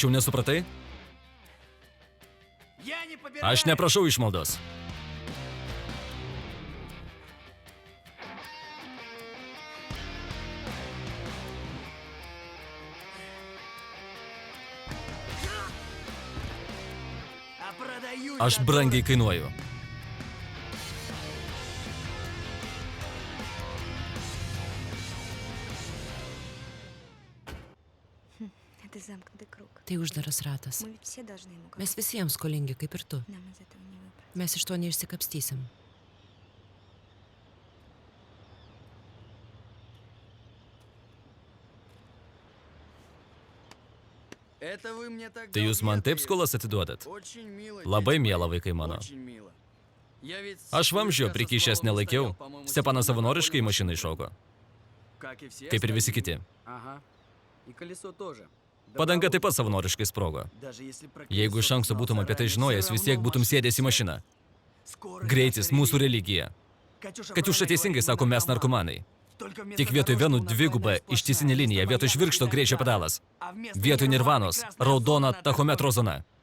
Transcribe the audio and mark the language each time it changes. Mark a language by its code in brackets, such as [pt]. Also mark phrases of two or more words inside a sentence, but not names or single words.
[lt] Petrovičiau, nesupratai? [ru] Я не побираю. [lt] Aš neprašau išmaldos. [ru] А продаю [lt] Aš [ru] за [lt] brangiai [ru] дорого. [lt] kainuoju. [ru] Это замкнутый круг. [lt] Tai uždaras ratas. [ru] Мы ведь все должны ему [lt] Mes visiems skolingi, kaip ir tu. [ru] Нам из этого не выбраться. [lt] Mes iš to neišsikapstysim. [ru] Это вы мне так [lt] Tai jūs man taip skolas atiduodat? Labai miela vaikai mano. Aš vamžio prikišęs nelaikiau. Stepanas savanoriškai į mašiną iššoko. Kaip ir visi kiti. [ru] Ага. И колесо тоже. [lt] Padanga taip pat savanoriškai sprogo. Jeigu iš anksto būtum apie tai žinojęs, vis tiek būtum sėdęs į mašiną. Greitis – mūsų religija. Katiuša teisingai sako, mes narkomanai. Tik vietoj venų dviguba ištisinė linija, vietoj žvirkšto greičio pedalas. Vietoj nirvanos – raudona tachometro zona.